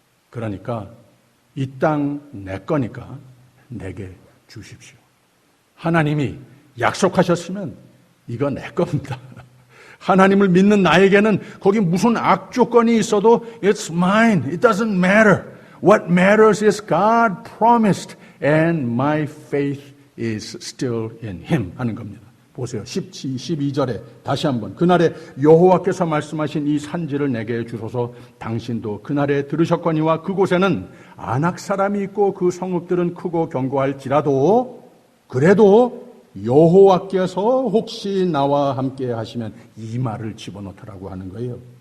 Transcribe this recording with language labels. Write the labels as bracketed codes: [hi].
[ko] 그러니까 이 땅 내 거니까 내게 주십시오. 하나님이 약속하셨으면 이거 내 겁니다. 하나님을 믿는 나에게는 거기 무슨 악조건이 있어도 It's mine. [en] It doesn't matter. What matters is God promised and my faith is still in Him 하는 겁니다. [ko] 보세요. 12절에 다시 한번 그날에 여호와께서 말씀하신 이 산지를 내게 주소서. 당신도 그날에 들으셨거니와 그곳에는 아낙 사람이 있고 그 성읍들은 크고 견고할지라도 그래도 여호와께서 혹시 나와 함께 하시면 이 말을 집어넣더라고 하는 거예요.